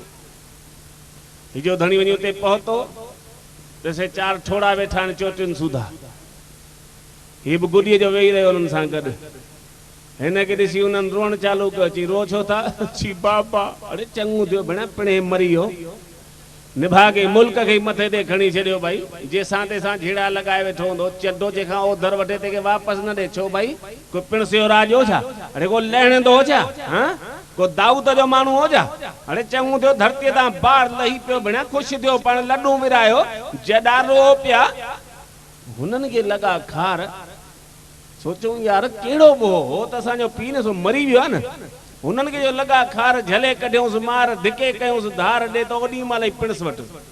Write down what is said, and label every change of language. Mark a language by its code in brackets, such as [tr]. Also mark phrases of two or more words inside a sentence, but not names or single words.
[sd] हिजो धणी वञी उते पहुतो ॾिसे 4 ठोड़ा वेठा आहिनि चोटियुनि सूधा ही बि गुॾीअ जो वेही रहियो हुननि सां गॾु हिन खे ॾिसी हुननि रोअण चालू कयो चई रो छो था ची बाबा अरे चङो थियो भेण पिणे मरी वियो निभागे मुल्क खे मथे ते खणी छॾियो भाई जंहिंसां तेसां झेड़ा लॻाए वेठो हूंदो चडो जंहिंखां ओधर वठे ते वापसि न ॾे छो भाई को पिणसियो राज हो छा अरे को लहणंदो हो छा हाँ को दाऊद जो माण्हू हो छा अरे चङो थियो धरतीअ तां बार लही पियो भेण ख़ुशि थियो पाण लॾूं विरायो जॾा रो पिया हुननि खे लॻा खार सोचूं यार कहिड़ो बो हो त असांजो पीउ न सो मरी वियो आहे न हुननि खे जो लॻा खार झले कढियोसि मार धिके कयोसि धार ॾे त ओॾी महिल ई पिणस वटि